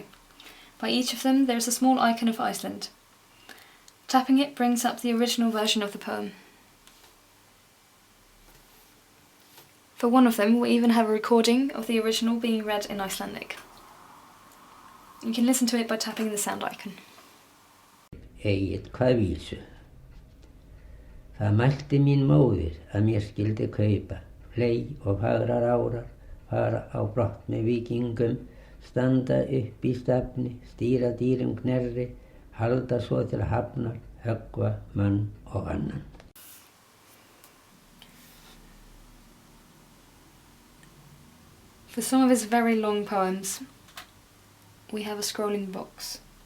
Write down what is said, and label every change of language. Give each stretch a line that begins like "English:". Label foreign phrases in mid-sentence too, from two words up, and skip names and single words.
English: By each of them there is a small icon of Iceland. Tapping it brings up the original version of the poem. For one of them we even have a recording of the original being read in Icelandic. You can listen to it by tapping the sound icon.
Icelandic: Egið hvað vísu. Það mælti mín móðir að mér skyldi kaupa fley og fagrar árar, fara á brott með víkingum, standa upp í stafni, stýra dýrum knerri, halda svo til hafnar, höggva mann og annan.
English: For some of his very long poems, we have a scrolling box.